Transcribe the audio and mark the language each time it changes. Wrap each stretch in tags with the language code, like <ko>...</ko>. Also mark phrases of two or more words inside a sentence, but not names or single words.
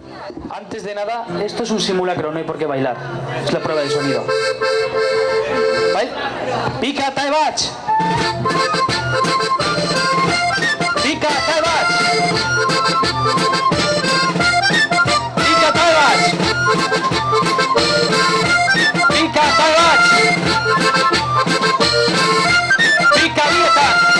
<es>Antes de nada, esto es un simulacro, no hay por qué bailar. Es la prueba de sonido. ¿Vale? Pica, taibach. Pica, taibach. Pica, taibach. Pica, taibach. Pica, vietan.</es>